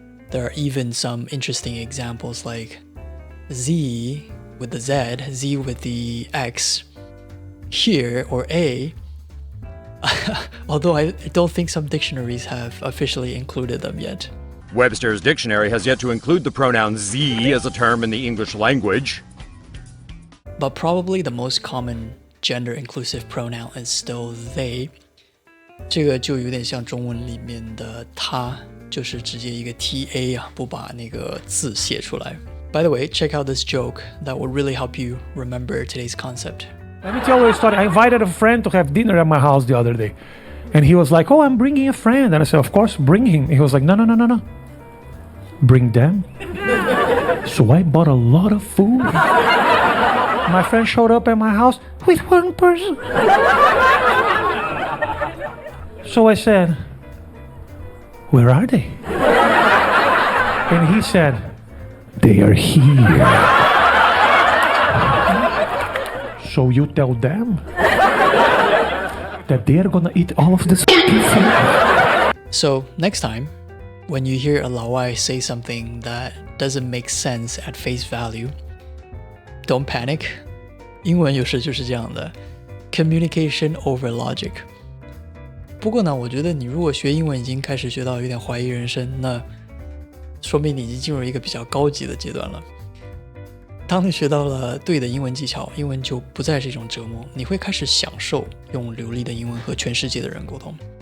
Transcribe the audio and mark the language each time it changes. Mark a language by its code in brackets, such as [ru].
[en] There are even some interesting examples like Z with the Z, Z with the X, here or A, although I don't think some dictionaries have officially included them yet. Webster's dictionary has yet to include the pronoun Z as a term in the English language. But probably the most common gender-inclusive pronoun is still they. [zh] 这个就有点像中文里面的他，就是直接一个 TA 啊，不把那个字写出来。 [en] By the way, check out this joke that will really help you remember today's concept. Let me tell you a story. I invited a friend to have dinner at my house the other day. And he was like, oh, I'm bringing a friend. And I said, of course, bring him. He was like, no. Bring them. So I bought a lot of food. My friend showed up at my house with one person. So I said, where are they? And he said, they are here. So you tell them that they are gonna eat all of this food. So next time, when you hear a Laowai say something that doesn't make sense at face value, don't panic. [zh] 英文有时就是这样的 [en] communication over logic. [zh] 不过呢，我觉得你如果学英文已经开始学到有点怀疑人生，那说明你已经进入一个比较高级的阶段了。当你学到了对的英文技巧，英文就不再是一种折磨，你会开始享受用流利的英文和全世界的人沟通。